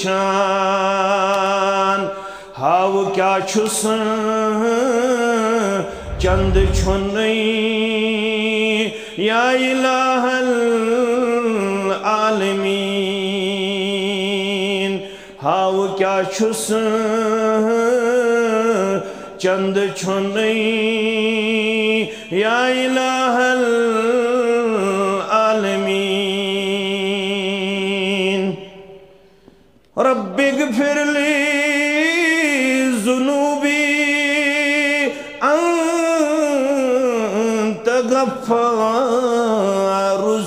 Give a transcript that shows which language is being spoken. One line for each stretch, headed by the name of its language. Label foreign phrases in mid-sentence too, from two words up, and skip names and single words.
Kashmiri: چھان ہاو کیا چھس چند چھنی
Arabic: یا الہ
Kashmiri: العالمین ہاو کیا چھس چند چھنی
Arabic: یا الہ العالمین رب اغفر لی ذنوبی انت غفار